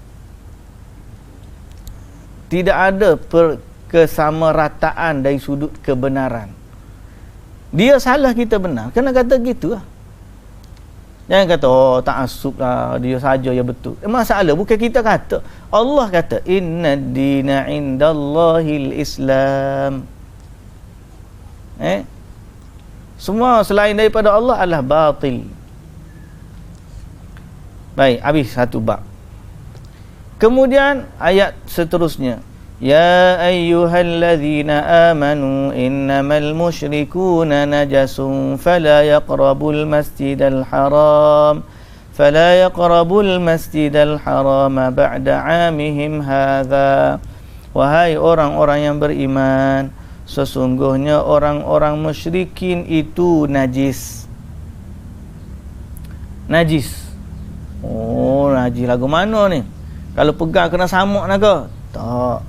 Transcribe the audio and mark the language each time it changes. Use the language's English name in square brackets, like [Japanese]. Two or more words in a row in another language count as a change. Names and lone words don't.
[Malay] Tidak ada kesamarataan dari sudut kebenaran. Dia salah, kita benar. Kena kata gitu lah. Jangan kata, ta'assub lah, dia saja yang betul. Masalah bukan kita kata. Allah kata, [Arabic] إن الدين عند الله الإسلام. [Malay] Semua selain daripada Allah adalah batil. Baik, habis satu bab. Kemudian ayat seterusnya, [Arabic] يا أيها الذين آمنوا إنما المشركون نجس فلا يقربوا المسجد الحرام بعد عامهم هذا. [Malay] Wahai orang-orang yang beriman, sesungguhnya orang-orang musyrikin itu najis. Najis. Najis lagu mana ni? Kalau pegang kena samuk nak ke? Tak.